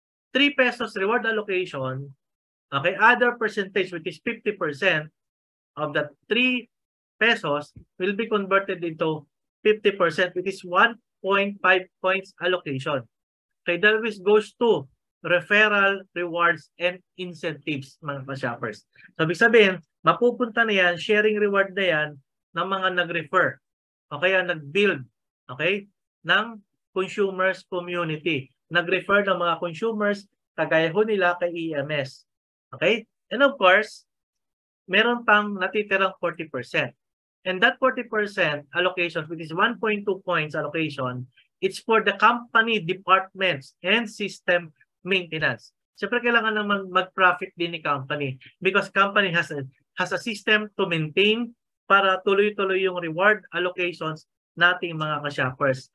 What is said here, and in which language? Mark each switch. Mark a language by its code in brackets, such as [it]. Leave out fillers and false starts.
[en] 3 pesos reward allocation, okay, other percentage, which is 50% of that 3 pesos will be converted into 50%, which is 1.5 points allocation. Okay, that which goes to referral, rewards, and incentives, [tl] mga ka-shoppers. So, ibig sabihin, mapupunta na yan, [en] sharing reward [tl] na yan ng mga nag-refer. O kaya nag-build, okay, ng consumers community. Nag-refer ng mga consumers, kagaya ho nila kay EMS. [en] Okay? And of course, [tl] meron pang natitirang [en] 40%. And that 40% allocation, which is 1.2 points allocation, it's for the company departments and system maintenance. [tl] Siyempre, kailangan naman mag-profit din ni company [en] because company has a system to maintain [tl] para tuloy-tuloy yung [en] reward allocations [tl] nating mga ka-shoppers.